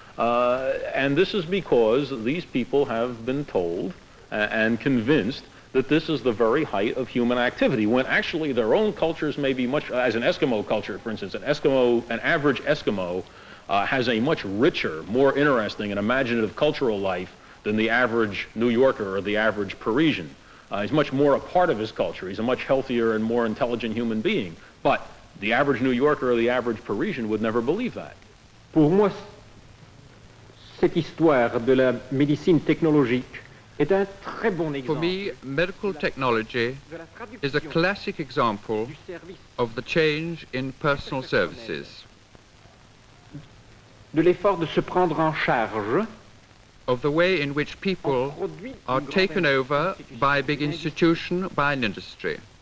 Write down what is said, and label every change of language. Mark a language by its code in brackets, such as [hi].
[en] and this is because these people have been told and convinced that this is the very height of human activity, when actually their own cultures may be much, as an Eskimo culture, for instance, an average Eskimo has a much richer, more interesting and imaginative cultural life than the average New Yorker or the average Parisian. He's much more a part of his culture. He's a much healthier and more intelligent human being. But the average New Yorker or the average Parisian would never believe that. [fr] Pour moi, cette histoire de la médecine technologique est un très bon exemple. [en] For me, medical technology is a classic example of the change in personal services. [fr] De l'effort de se prendre en charge, [en] of the way in which people are taken over by a big institution, by an industry.